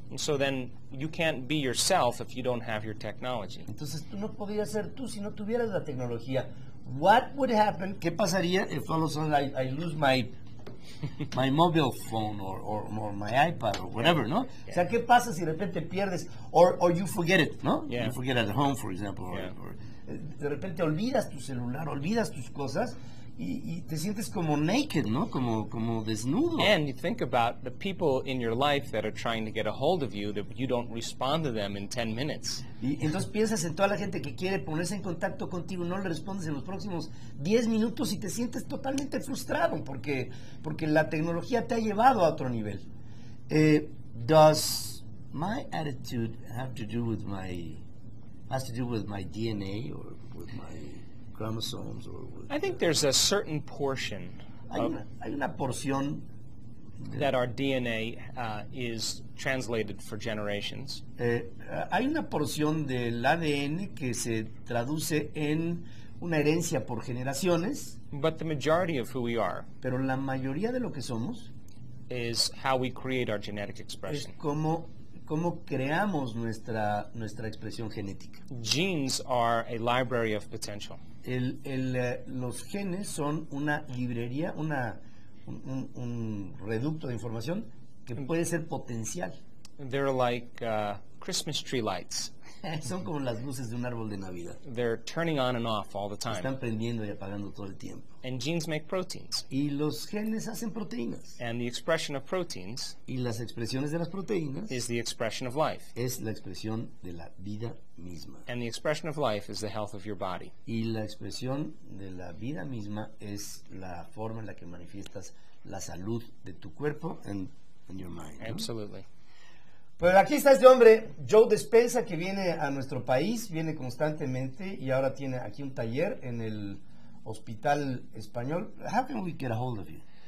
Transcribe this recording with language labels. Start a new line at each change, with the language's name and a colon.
English: And so then you can't be yourself if you don't have your technology.
Spanish: Entonces, tú no podrías ser tú si no tuvieras la tecnología.
English: What would happen?
Spanish: ¿Qué pasaría
English: if all of a sudden I lose my mobile phone or my iPad or whatever, ¿no?
Spanish: O sea, ¿qué pasa si de repente pierdes
English: or you forget it,
Spanish: ¿no?
English: Yeah. You forget at home, for example, Yeah.
Spanish: or de repente olvidas tu celular, olvidas tus cosas y te sientes como naked, ¿no? Como desnudo.
English: And you think about the people in your life that are trying to get a hold of you, that you don't respond to them in 10 minutes.
Spanish: Y entonces piensas en toda la gente que quiere ponerse en contacto contigo, no le respondes en los próximos 10 minutos y te sientes totalmente frustrado porque la tecnología te ha llevado a otro nivel.
English: Does my attitude has to do with my DNA or with my chromosomes or with, I think there's a certain portion
Spanish: hay una porción
English: that our DNA is translated for generations.
Spanish: Hay una porción del ADN que se traduce en una herencia por generaciones,
English: But the majority of who we are
Spanish: pero la mayoría de lo que somos
English: is how we create our genetic
Spanish: es
English: expression.
Spanish: cómo creamos nuestra expresión genética.
English: Genes are a library of potential.
Spanish: Los genes son una librería, un reducto de información que puede ser potencial.
English: They're like Christmas tree lights.
Spanish: Son como las luces de un árbol de Navidad.
English: They're turning on and off all the time.
Spanish: Están prendiendo y apagando todo el tiempo.
English: And genes make proteins.
Spanish: Y los genes hacen proteínas.
English: And the expression of proteins
Spanish: Y las expresiones de las proteínas
English: is the expression of life.
Spanish: es la expresión de la vida misma.
English: And the expression of life is the health of your body.
Spanish: Y la expresión de la vida misma es la forma en la que manifiestas la salud de tu cuerpo
English: and your mind,
Spanish: ¿no?
English: Absolutely.
Spanish: Pues aquí está este hombre, Joe Despensa, que viene a nuestro país, viene constantemente y ahora tiene aquí un taller en el Hospital Español.
English: How can we get a hold of you?